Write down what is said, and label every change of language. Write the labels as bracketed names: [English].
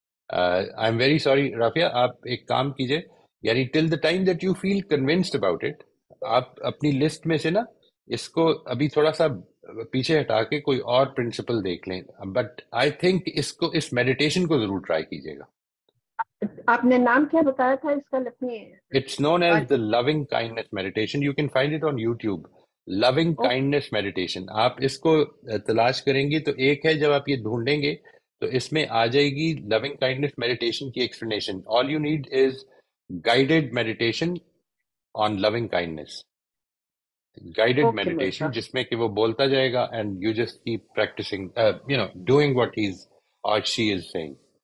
[English] I am very sorry [Urdu] Rafia, آپ ایک کام کیجئے، یعنی [English] till the time that you feel convinced about it, [Urdu] آپ اپنی لسٹ میں سے نا اس کو ابھی تھوڑا سا پیچھے ہٹا کے کوئی اور پرنسپل دیکھ لیں. [English] but I think [Urdu] اس meditation کو ضرور ٹرائی کیجیے گا. آپ نے نام کیا بتایا تھا اس کا؟ [English] It's known as the loving kindness meditation. You can find it on YouTube. [Urdu] Living kindness meditation آپ اس کو تلاش کریں گی تو ایک ہے، جب آپ یہ ڈھونڈیں گے تو اس میں آ جائے گی لونگ کائنڈنس میڈیٹیشن کی explanation. [English] all you need is guided meditation on loving kindness, guided meditation, [Urdu] جس میں کہ وہ بولتا جائے گا [English] And you just keep practising doing what he is or she is saying.